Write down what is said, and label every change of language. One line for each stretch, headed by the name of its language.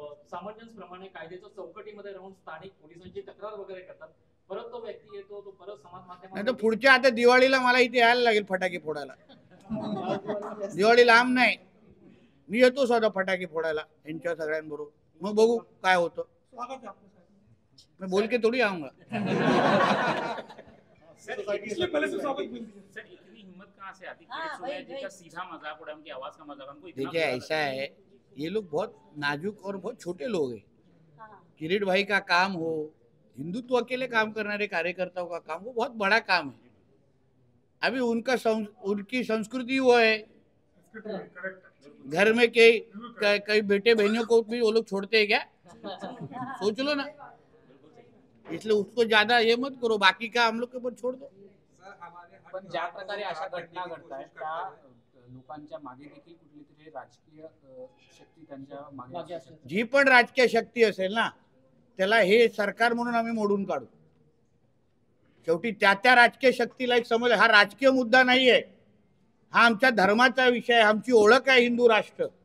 Marathi: सामंजस्यप्रमाणे कायद्याच्या चौकटीमध्ये राहून स्थानिक पोलिसांची तक्रार वगैरे करतात. परत तो व्यक्ती येतो, तो परत समाज नाही तर माध्यमात पुढच्या आता दिवाळीला मला इथे यायला लागेल फटाके फोडायला. दिवाळी लांब नाही, मी येतो स्वतः फटाके फोडायला यांच्या सगळ्यांबरोबर, मग बघू काय होतं.
Hindi: मैं बोल के थोड़ी आऊंगा. सर इतनी हिम्मत कहाँ से आती है सोनिया जी का सीधा मजाक उड़ा, उनकी आवाज का मजाक, हमको इतना देखिए ऐसा है, ये लोग बहुत नाजुक और बहुत छोटे लोग हैं. किरीट भाई का काम हो, हिंदुत्व के लिए काम करने वाले कार्यकर्ताओं का काम, वो बहुत बड़ा काम है. अभी उनकी संस्कृति वो है, घर में कई बेटे बहनों को भी वो लोग छोड़ते हैं क्या, सोच लो ना. इसलिए उसको ज्यादा ये मत करो, बाकी का हम लोग के ऊपर छोड़ दो.
Marathi: पण ज्या प्रकारे अशा घटना घडतायत त्या लोकांच्या मागे देखील कुठली तरी राजकीय शक्ती त्यांच्या मागे असू शकते. जी पण राजकीय शक्ती असेल ना त्याला हे सरकार म्हणून आम्ही मोडून काढू. शेवटी त्या राजकीय शक्तीला एक समज, हा राजकीय मुद्दा नाहीये, हा आमच्या धर्माचा विषय आहे, आमची ओळख आहे हिंदू राष्ट्र.